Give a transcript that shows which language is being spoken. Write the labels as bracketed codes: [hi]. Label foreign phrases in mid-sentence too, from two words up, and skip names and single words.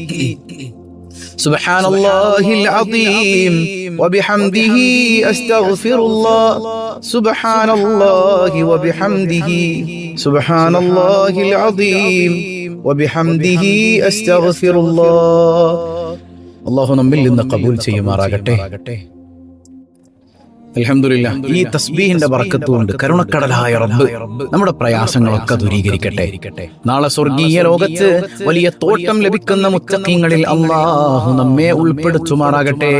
[ar] سبحان الله العظيم وبحمده أستغفر الله سبحان الله وبحمده سبحان الله العظيم وبحمده أستغفر الله. [ml] അല്ലാഹു നമ്മിൽ നിന്ന് ഖബൂൽ ചെയ്യുമാറാകട്ടെ. അൽഹംദുലില്ലാഹ്, ഈ തസ്ബീഹിന്റെ ബറക്കത്ത് കൊണ്ട് കരുണക്കടലായ റബ്ബ് നമ്മുടെ പ്രയാസങ്ങളൊക്കെ ദൂരീകരിക്കട്ടെ. നാളെ സ്വർഗീയ ലോകത്ത് വലിയ തോട്ടം ലഭിക്കുന്ന മുത്തഖീങ്ങളിൽ അല്ലാഹു നമ്മെ ഉൾപ്പെടുത്തുമാറാകട്ടെ.